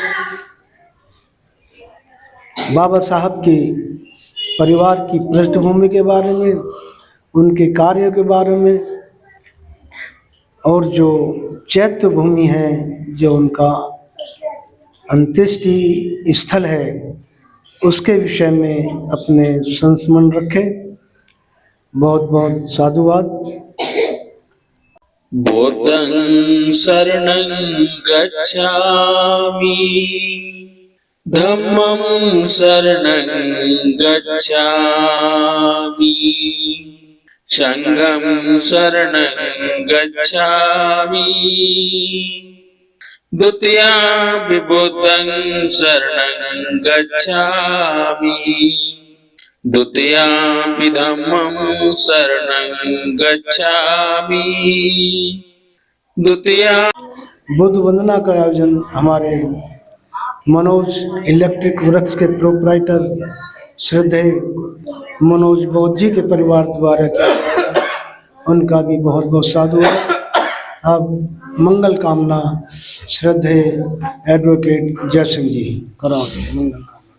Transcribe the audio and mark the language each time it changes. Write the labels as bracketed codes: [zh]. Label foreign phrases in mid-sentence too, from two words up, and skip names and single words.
[hi] बाबा साहब के परिवार की पृष्ठभूमि के बारे में, उनके कार्य के बारे में, और जो चैत्य भूमि है, जो उनका अंत्येष्टि स्थल है, उसके विषय में अपने संस्मरण रखे। बहुत बहुत साधुवाद। [pi] बुद्धं शरणं गच्छामि, धम्मं शरणं गच्छामि, संघं शरणं गच्छामि, द्वितीयं बुद्धं शरणं गच्छामि, द्वितीयं धम्मं शरणं गच्छामि, द्वितीयं। [hi] बुद्ध वंदना का आयोजन हमारे मनोज इलेक्ट्रिक वर्क्स के प्रोप्राइटर श्रद्धेय मनोज बौद्ध जी के परिवार द्वारा किया गया। उनका भी बहुत बहुत साधुवाद। अब मंगल कामना श्रद्धेय एडवोकेट जय सिंह जी कराओ मंगल कामना।